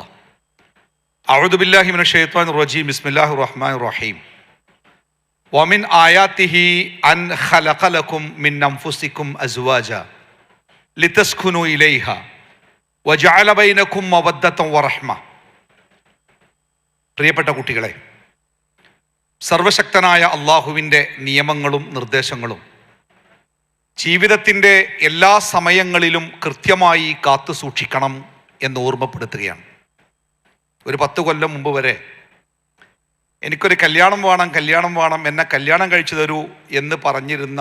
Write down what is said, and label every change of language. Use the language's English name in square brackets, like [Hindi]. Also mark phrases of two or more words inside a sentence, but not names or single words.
[Arabic] أعوذ بالله من الشيطان الرجيم. بسم الله الرحمن الرحيم. ومن آياته أن خلق لكم من أنفسكم أزواجا لتسكنوا إليها وجعل بينكم مودة ورحمة. [Malayalam] പ്രിയപ്പെട്ട കുട്ടികളെ, സർവശക്തനായ അള്ളാഹുവിൻ്റെ നിയമങ്ങളും നിർദ്ദേശങ്ങളും ജീവിതത്തിൻ്റെ എല്ലാ സമയങ്ങളിലും കൃത്യമായി കാത്തു സൂക്ഷിക്കണം എന്ന് ഓർമ്മപ്പെടുത്തുകയാണ്. ഒരു 10 കൊല്ലം മുമ്പ് വരെ എനിക്കൊരു കല്യാണം വേണം, എന്നെ കല്യാണം കഴിച്ചു തരൂ എന്ന് പറഞ്ഞിരുന്ന